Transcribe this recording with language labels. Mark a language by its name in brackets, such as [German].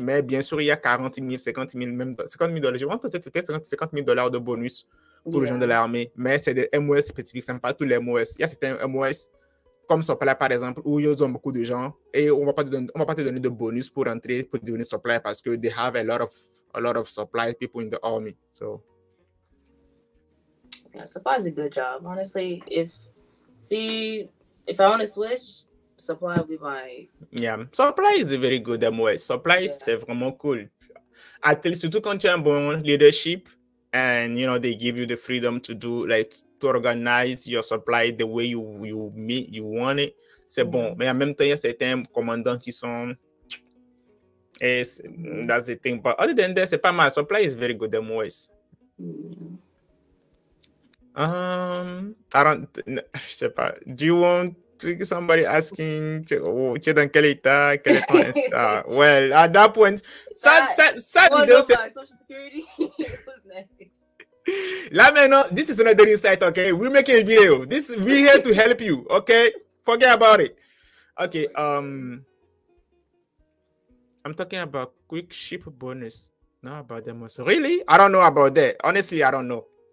[French] Mais bien sûr, il y a 40 000, 50 000, même 50 000 $. Je pense que c'était 50 000 $ de bonus pour les gens de l'armée. Mais c'est des MOS spécifiques, ce n'est pas tous les MOS. Il y a certains MOS, comme Supply par exemple, où ils ont beaucoup de gens et on ne va pas te donner de bonus pour entrer, pour devenir Supply parce que [English] they have a lot of supply people in the army. So, yeah, Supply is a good job. Honestly, if I want to switch, Supply will be my... Yeah, Supply is a very good MOS. [French] Supply, c'est vraiment cool. Surtout quand tu as un bon leadership [English] and, you know, they give you the freedom to do, like, to organize your supply the way you want it. [French] C'est bon. Mais en même temps, il y a certains commandants qui sont... [English] That's the thing. But other than that, [French] c'est pas mal. [English] Supply is very good MOS. [French] Je sais pas. [English] Do you want somebody asking, [French] tu es dans quel état, quel est ton Insta? [English] Well, at that point, [French] ça vidéo, c'est... [English] Social Security. Who's next? Là maintenant, this is another insight, okay? We're making a video. We're here to help you, okay? Forget about it. Okay, I'm talking about quick ship bonus. Not about them also. Really? I don't know about that. Honestly, I don't know.